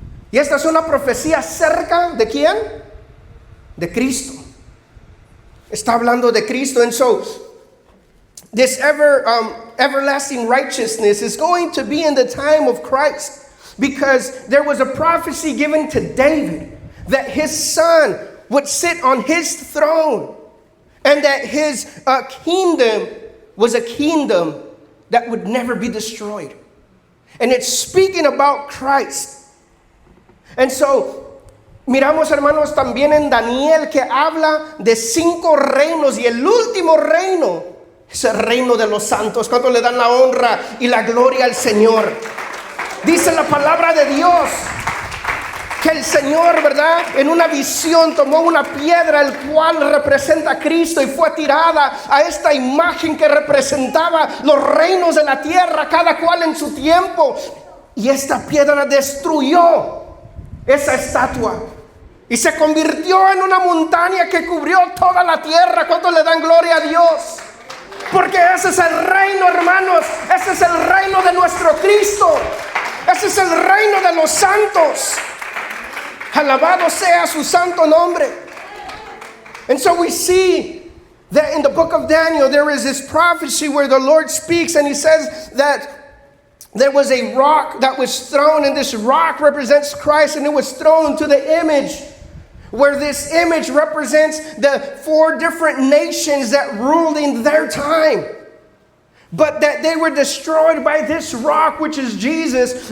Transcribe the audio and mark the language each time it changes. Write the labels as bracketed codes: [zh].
[es] Y esta es una profecía acerca de ¿quién? De Cristo. Está hablando de Cristo. [en] And so this everlasting righteousness is going to be in the time of Christ, because there was a prophecy given to David that his son would sit on his throne, and that his kingdom was a kingdom that would never be destroyed. And it's speaking about Christ. And so [es] miramos, hermanos, también en Daniel, que habla de 5 reinos, y el último reino es el reino de los santos. ¿Cuánto le dan la honra y la gloria al Señor? Dice la palabra de Dios que el Señor, ¿verdad?, en una visión tomó una piedra, el cual representa a Cristo, y fue tirada a esta imagen que representaba los reinos de la tierra, cada cual en su tiempo. Y esta piedra destruyó esa estatua y se convirtió en una montaña que cubrió toda la tierra. ¿Cuántos le dan gloria a Dios? Porque ese es el reino, hermanos. Ese es el reino de nuestro Cristo. Ese es el reino de los santos. Alabado sea su santo nombre. [en] And so we see that in the book of Daniel, there is this prophecy where the Lord speaks, and he says that there was a rock that was thrown, and this rock represents Christ, and it was thrown to the image, where this image represents the 4 different nations that ruled in their time, but that they were destroyed by this rock, which is Jesus.